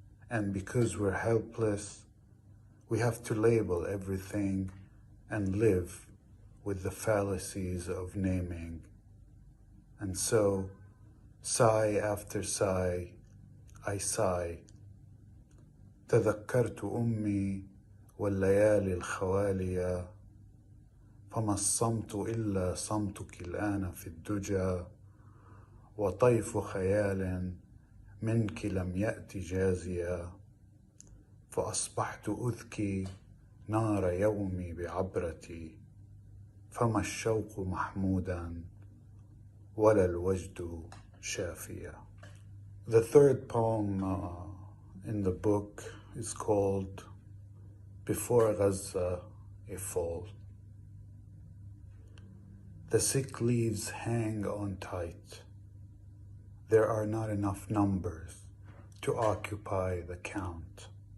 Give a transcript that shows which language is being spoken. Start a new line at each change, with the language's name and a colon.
English: And because we're helpless, we have to label everything and live with the fallacies of naming. And so, sigh after sigh, I sigh.
Arabic: تذكرت أمي والليالي الخوالية فما الصمت إلا صمتك الآن في الدجى وطيف خيال منك لم يأت جازيا فأصبحت أذكي نار يومي بعبرتي فما الشوق محمودا ولا الوجد شافيا.
English: The third poem in the book is called Before Gaza a Fall. The sick leaves hang on tight. There are not enough numbers to occupy the count.